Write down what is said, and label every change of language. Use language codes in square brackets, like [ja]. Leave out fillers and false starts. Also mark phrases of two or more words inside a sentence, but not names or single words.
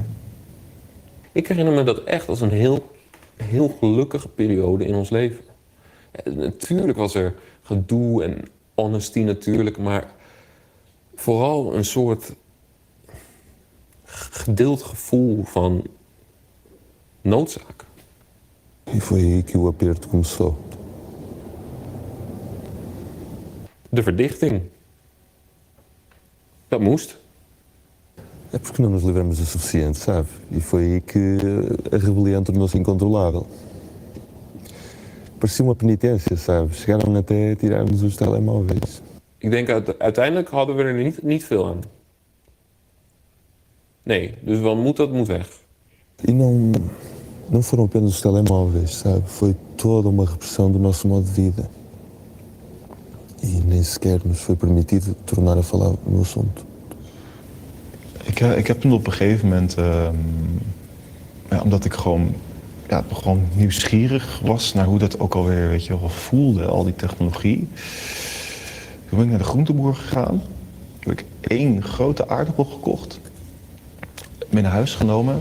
[nl] Ik herinner me dat echt als een heel gelukkige periode in ons leven. Natuurlijk was er gedoe en honesty natuurlijk, maar vooral een soort gedeeld gevoel van noodzaak. [pt] E foi aí que o aperto começou. [nl] De verdichting. Dat moest. [pt] É porque não nos livramos o suficiente, sabe? E foi aí que a rebelião tornou-se incontrolável. parecia uma penitência, sabe? Chegaram até a tirar-nos os telemóveis. [nl] Ik denk uiteindelijk hadden we er niet veel aan. Nee, dus dat moet weg. [pt] E não foram apenas os telemóveis, sabe? Foi toda uma repressão do nosso modo de vida. E nem sequer nos foi permitido tornar a falar no assunto. [nl] Ik heb toen op een gegeven moment, omdat ik gewoon nieuwsgierig was naar hoe dat ook alweer, weet je wel, voelde, al die technologie. Toen ben ik naar de groenteboer gegaan. Toen heb ik 1 grote aardappel gekocht, mee naar huis genomen.